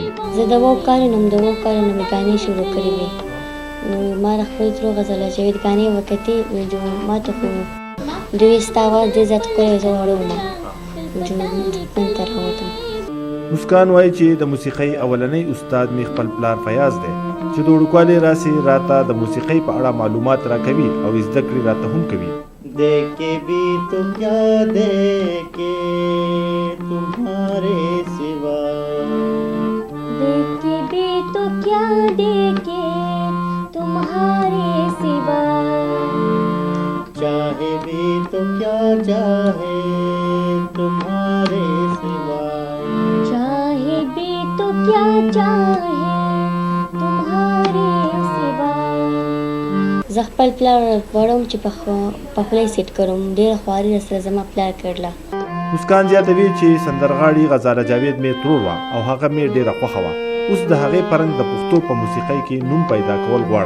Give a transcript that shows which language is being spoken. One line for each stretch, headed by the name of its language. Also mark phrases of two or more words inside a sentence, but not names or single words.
Pashto: زه د 9 کالونو مې ګانې شروع کړې وې نو ما د خپل ترو غزله جاوید ګانې وکتې نو ما ته خو دوی ستا اواز ډېر زیات ښکلی زه وړه وم نن ته راوتم. مسکان وایي چې د موسیقۍ اولنی استاد می خپل پلار فیاض دی چې د وړوکوالي راسي راته د موسیقۍ په اړه معلومات راکوي او زده کړې راته هم کوي.
Urdu: دیکھے بھی تو کیا دیکھے تمہارے سوا دیکھے بھی تو کیا دیکھے تمہارے سوا چاہے بھی تو کیا چاہے تمہارے سوا چاہے بھی تو کیا چاہے تمہارے سوا.
Pashto: زه خپل پلار غواړم چې په خوله یې سیټ کړم. ډېره خواري راسره زما پلار کړله. مسکان زیاتوي چې سندرغاړي غزاله جاوید مې ترور وه او هغه مې ډېره خوښه وه. اوس د هغې پرنګ د پښتو په موسیقۍ کې نوم پیدا کول غواړم.